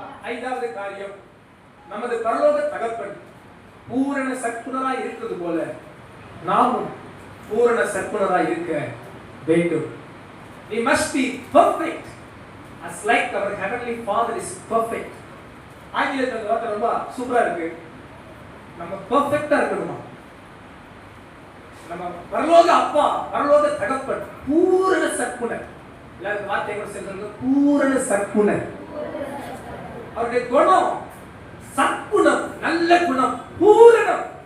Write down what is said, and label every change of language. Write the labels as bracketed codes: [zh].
[ta] ஐந்தாவது காரியம், நமது பரலோக தகப்பன் பூரண சற்குணராய் இருக்கிறது போல நாமும் பூரண சற்குணராய் இருக்க வேண்டும். [en] We must be perfect as like our heavenly Father is perfect. [ta] ஆங்கிலத்துல அந்த வார்த்தை ரொம்ப சூப்பரா இருக்கு. நம்ம பெர்ஃபெக்ட்டா இருக்கணுமா? நம்ம பரலோக அப்பா, பரலோக தகப்பன் பூரண சற்குணர். எல்லாரும் வார்த்தை கூட சொல்லுங்க, பூரண சற்குணர். அவருடைய குணம் சற்குணம், நல்ல குணம், பூரணம்.